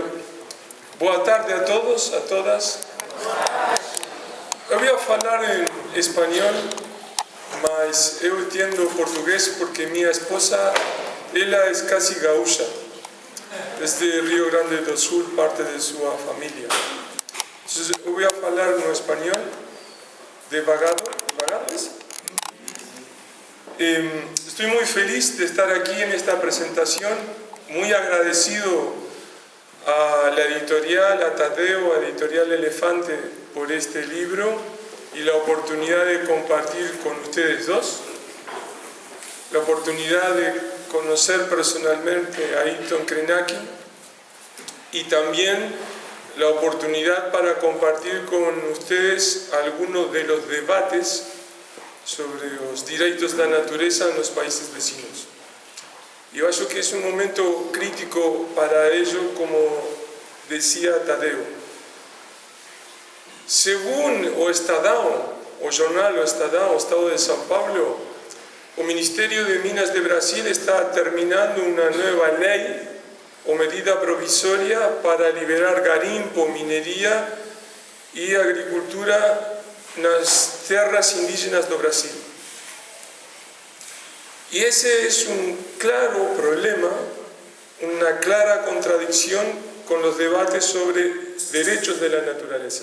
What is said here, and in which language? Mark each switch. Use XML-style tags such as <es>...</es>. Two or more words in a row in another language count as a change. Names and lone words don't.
<pt>Boa tarde a todos, a todas. Eu vou falar em espanhol, mas eu entendo português porque minha esposa, ela é quase gaúcha, desde Rio Grande do Sul, parte de sua família. Então, eu vou falar no espanhol de Vagales.</pt> <es>Estoy muy feliz de estar aquí en esta presentación, muy agradecido a la editorial, a Tadeo, a Editorial Elefante, por este libro y la oportunidad de compartir con ustedes dos, la oportunidad de conocer personalmente a Ailton Krenak y también la oportunidad para compartir con ustedes algunos de los debates sobre los derechos</es> <pt>da natureza nos países</pt> <es>vecinos.</es> <pt>E eu acho que é um momento crítico</pt> <es>para ello, como decía Tadeo. Según o Estadão, o jornal O Estadão, o Estado de São Paulo, o Ministerio de Minas de Brasil está terminando una nueva ley o medida provisoria para liberar garimpo, minería y agricultura nas tierras indígenas</es> <pt>do Brasil.</pt> <es>Y ese es un claro problema, una clara contradicción con los debates sobre derechos de la naturaleza.</es>